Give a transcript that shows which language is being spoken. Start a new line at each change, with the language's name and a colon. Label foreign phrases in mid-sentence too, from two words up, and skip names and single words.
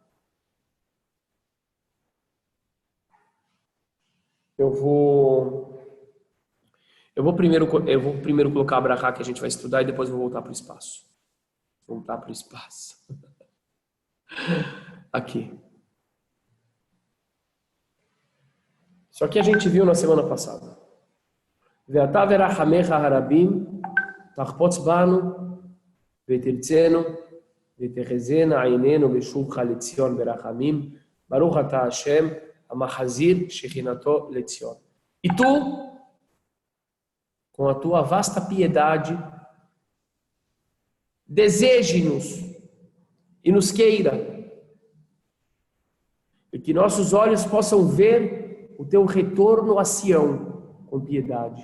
Portuguese: Eu vou primeiro colocar a brachá que a gente vai estudar e depois eu vou voltar para o espaço. Voltar para o espaço. Aqui. Isso aqui a gente viu na semana passada.
Hebrew: ואתה ברחמיך הרבים תחפץ בנו ותרצנו ותחזינה עינינו בשובך לציון ברחמים ברוך אתה השם המחזיר שכינתו לציון.
Portuguese: E tu, com a tua vasta piedade, deseje-nos e nos queira, e que nossos olhos possam ver o teu retorno a Sião com piedade.